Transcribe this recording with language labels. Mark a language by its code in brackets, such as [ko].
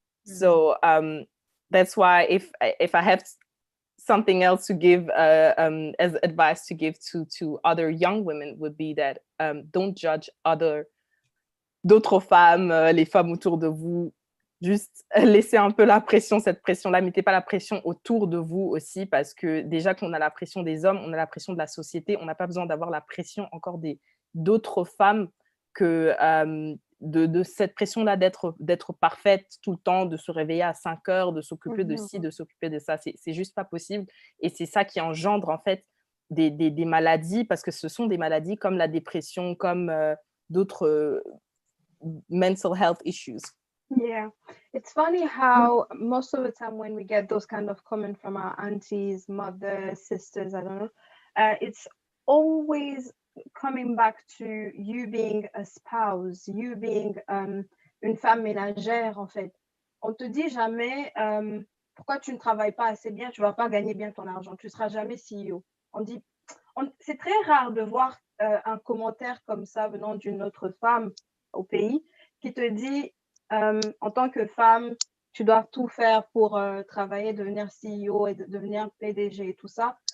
[en] So that's why if I have something else to give as advice to give to other young women, would be that don't judge [fr] d'autres femmes, les femmes autour de vous. Juste laissez un peu la pression, cette pression-là. Mettez pas la pression autour de vous aussi, parce que déjà qu'on a la pression des hommes, on a la pression de la société. On n'a pas besoin d'avoir la pression encore d'autres femmes, que de cette pression-là d'être parfaite tout le temps, de se réveiller à 5 heures, de s'occuper de ci, de s'occuper de ça. C'est juste pas possible. Et c'est ça qui engendre en fait des maladies, parce que ce sont des maladies comme la dépression, comme d'autres [en] mental health issues. Yeah, it's funny how most of the time when we get those kind of comments from our aunties, mothers, sisters, I don't know, it's always coming back to you being a spouse, you being [fr] une femme ménagère en fait. On te dit jamais pourquoi tu ne travailles pas assez bien, tu vas pas gagner bien ton argent, tu seras jamais CEO. C'est très rare de voir un commentaire comme ça venant d'une autre femme au pays qui te dit en tant que femme, tu dois tout faire pour travailler, devenir CEO et devenir PDG et tout ça.